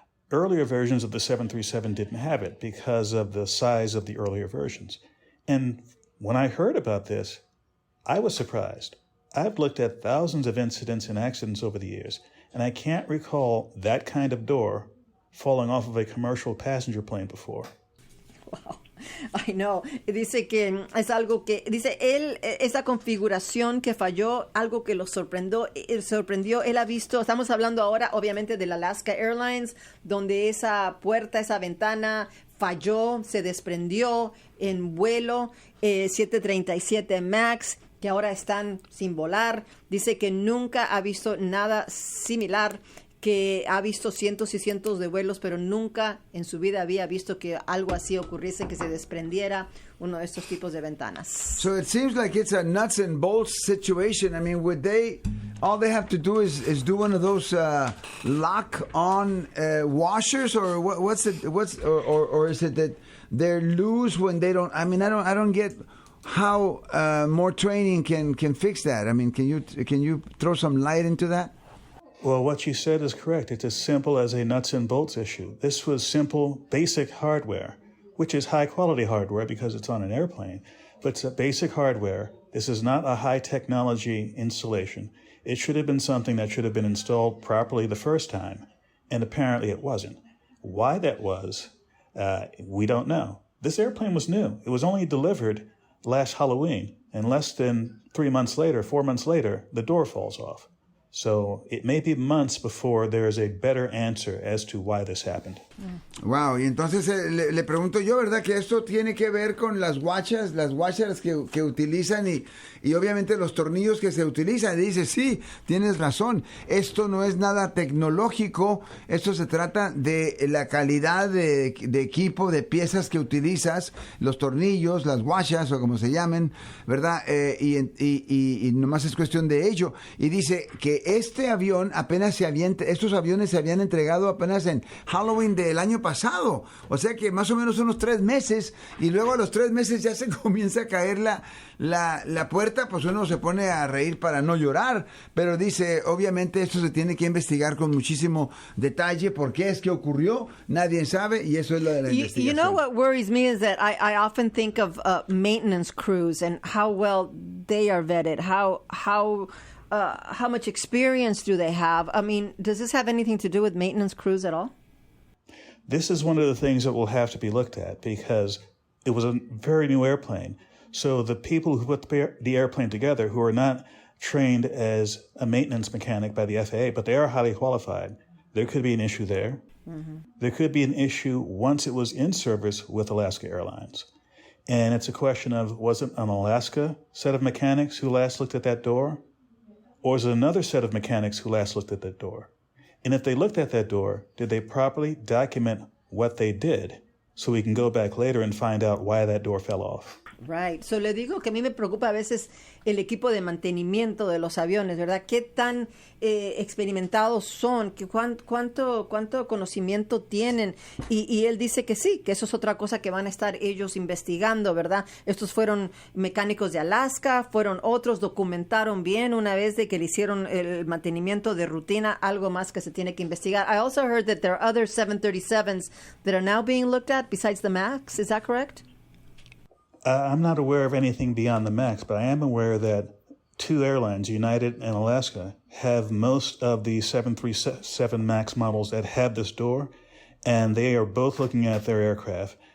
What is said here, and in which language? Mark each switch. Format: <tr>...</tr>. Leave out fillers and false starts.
<en>Earlier versions of the 737 didn't have it because of the size of the earlier versions. And when I heard about this, I was surprised. I've looked at thousands of incidents and accidents over the years, and I can't recall that kind of door falling off of a commercial passenger plane before. Wow. I know.</en> <es>Dice que es algo que, dice él, esa configuración que falló, algo que lo sorprendió. Él ha visto, estamos hablando ahora obviamente del Alaska Airlines, donde esa puerta, esa ventana falló, se desprendió en vuelo, 737 MAX, que ahora están sin volar. Dice que nunca ha visto nada similar, que ha visto cientos y cientos de vuelos, pero nunca en su vida había visto que algo así ocurriese, que se desprendiera uno de estos tipos de ventanas.</es> <en>So it seems like it's a nuts and bolts situation. I mean, all they have to do is do one of those lock-on washers, or or is it that they're loose when they don't? I mean, I don't get how more training can fix that. I mean, can you throw some light into that? Well, what you said is correct. It's as simple as a nuts and bolts issue. This was simple, basic hardware, which is high-quality hardware because it's on an airplane. But it's a basic hardware. This is not a high-technology installation. It should have been something that should have been installed properly the first time, and apparently it wasn't. Why that was, we don't know. This airplane was new. It was only delivered last Halloween, and less than 4 months later, the door falls off. So it may be months before there is a better answer as to why this happened.</en> <es>Wow, y entonces le pregunto yo, ¿verdad? Que esto tiene que ver con las washers que utilizan y obviamente los tornillos que se utilizan. Y dice, sí, tienes razón, esto no es nada tecnológico, esto se trata de la calidad de equipo, de piezas que utilizas, los tornillos, las washers o como se llamen, ¿verdad? Y nomás es cuestión de ello. Y dice que este avión estos aviones se habían entregado apenas en Halloween del año pasado, o sea que más o menos unos 3 meses, y luego a los 3 meses ya se comienza a caer la puerta, pues uno se pone a reír para no llorar, pero dice, obviamente esto se tiene que investigar con muchísimo detalle, por qué es que ocurrió, nadie sabe, y eso es lo de la investigación.</es> <en>You know what worries me is that I often think of maintenance crews and how well they are vetted, how much experience do they have? I mean, does this have anything to do with maintenance crews at all? This is one of the things that will have to be looked at because it was a very new airplane. So the people who put the airplane together, who are not trained as a maintenance mechanic by the FAA, but they are highly qualified, there could be an issue there. Mm-hmm. There could be an issue once it was in service with Alaska Airlines. And it's a question of, was it an Alaska set of mechanics who last looked at that door? Or is it another set of mechanics who last looked at that door? And if they looked at that door, did they properly document what they did so we can go back later and find out why that door fell off? Right.</en> <es>So le digo que a mí me preocupa a veces el equipo de mantenimiento de los aviones, ¿verdad? ¿Qué tan experimentados son? ¿Cuánto conocimiento tienen? Y él dice que sí, que eso es otra cosa que van a estar ellos investigando, ¿verdad? Estos fueron mecánicos de Alaska, fueron otros, documentaron bien una vez de que le hicieron el mantenimiento de rutina, algo más que se tiene que investigar.</es> <en>I also heard that there are other 737s that are now being looked at besides the MAX. Is that correct? I'm not aware of anything beyond the MAX, but I am aware that 2 airlines, United and Alaska, have most of the 737 MAX models that have this door, and they are both looking at their aircraft.</en>